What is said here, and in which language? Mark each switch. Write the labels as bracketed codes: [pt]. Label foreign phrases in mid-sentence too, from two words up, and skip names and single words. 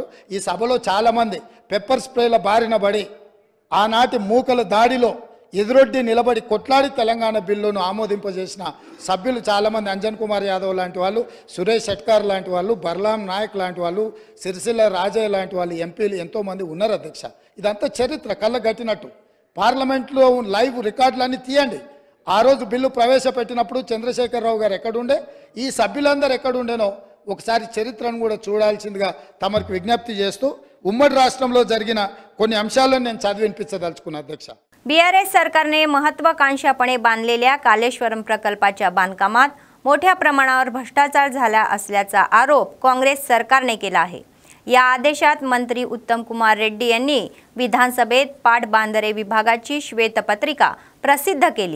[te] ఈ సభలో చాలామంది పెప్పర్ స్ప్రేల బారిన పడి ఆనాటి మూకల దాడిలో ఎదురొడ్డి నిలబడి కొట్లాడి తెలంగాణ బిల్లును ఆమోదింపజేసిన సభ్యులు చాలామంది, అంజన్ కుమార్ యాదవ్ లాంటి వాళ్ళు, సురేష్ షెట్కార్ లాంటి వాళ్ళు, బర్లాం నాయక్ లాంటి వాళ్ళు, సిరిసిల్ల రాజయ్య లాంటి వాళ్ళు ఎంపీలు ఎంతోమంది ఉన్నారు అధ్యక్ష। ఇదంతా చరిత్ర కళ్ళగట్టినట్టు పార్లమెంట్లో లైవ్ రికార్డులన్నీ తీయండి। ఆ రోజు బిల్లు ప్రవేశపెట్టినప్పుడు చంద్రశేఖరరావు గారు ఎక్కడుండే, ఈ సభ్యులందరూ ఎక్కడుండేనో ఒకసారి చరిత్రను కూడా చూడాల్సిందిగా తమకు విజ్ఞప్తి చేస్తూ ఉమ్మడి రాష్ట్రంలో జరిగిన కొన్ని అంశాలను నేను చదివించదలుచుకున్నా అధ్యక్ష। [mr] बीआरएस सरकारने महत्त्वाकांक्षापणे बांधलेल्या कालेश्वरम प्रकल्पाच्या बांधकामात मोठ्या प्रमाणावर भ्रष्टाचार झाला असल्याचा आरोप काँग्रेस सरकारने केला आहे। या आदेशात मंत्री उत्तम कुमार रेड्डी यांनी विधानसभेत पाटबंधारे विभागाची श्वेतपत्रिका प्रसिद्ध केली।